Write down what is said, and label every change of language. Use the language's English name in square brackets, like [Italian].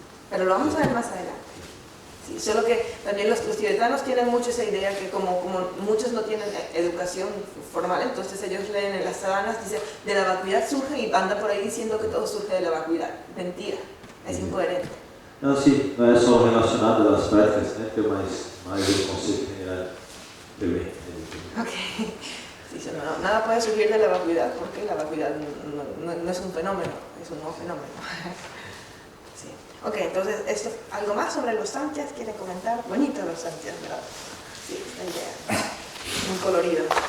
[Spanish] Pero lo vamos a ver más adelante. Sí, solo que también los tibetanos tienen mucho esa idea que como muchos no tienen educación formal, entonces ellos leen en las sadanas, dice, de la vacuidad surge y anda por ahí diciendo que todo surge de la vacuidad. Mentira, es incoherente. [Portuguese] Não, sim, não é só relacionado às práticas, né? Que é mais o conceito general também. Ok. [Spanish] Dice, nada puede surgir de la vacuidad porque la vacuidad no es un fenómeno, es un no fenómeno. Sí. Ok, entonces, ¿algo más sobre los samkhya? ¿Quieren comentar? Bonito los samkhya, ¿verdad? Sí, esta idea. Muy colorido.